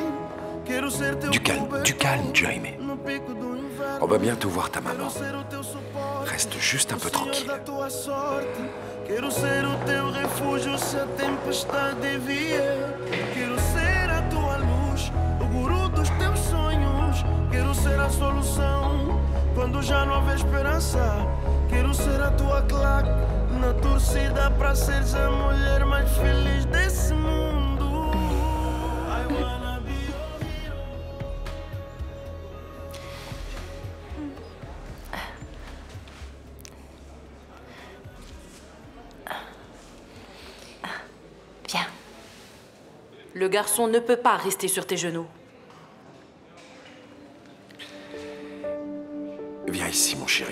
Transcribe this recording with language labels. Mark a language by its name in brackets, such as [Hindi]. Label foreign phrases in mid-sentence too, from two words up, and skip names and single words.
[Portuguese] Quero ser teu [French] Du calme, Jaime. On va bientôt voir ta maman. Reste juste un peu tranquille. [Portuguese] Quero ser o teu refúgio se a tempestade vier. Quero ser a tua luz, o guru dos teus sonhos. Quero ser a solução quando já não houver esperança. Quero ser a tua claque na torcida para seres a mulher mais feliz desse mundo. [English] I wanna be your hero. [French] Viens. Le garçon ne peut pas rester sur tes genoux. Viens ici, mon chéri.